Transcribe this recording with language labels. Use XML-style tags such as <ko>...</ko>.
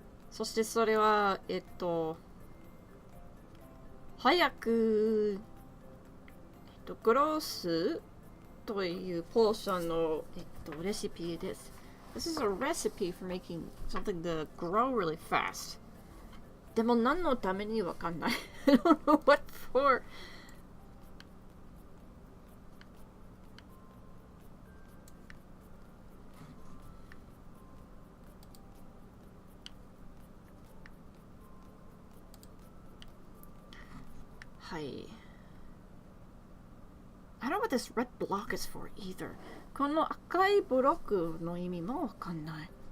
<ja>そしてそれは、早く、グロースというポーションの、レシピです。</ja> <en>This is a recipe for making something to grow really fast.</en> <ja>でも何のためにわかんない。 I don't know what for. はい。</ja> <en>I don't know what this red block is for either.</en> <ja>この赤いブロックの意味もわかんない。</ja>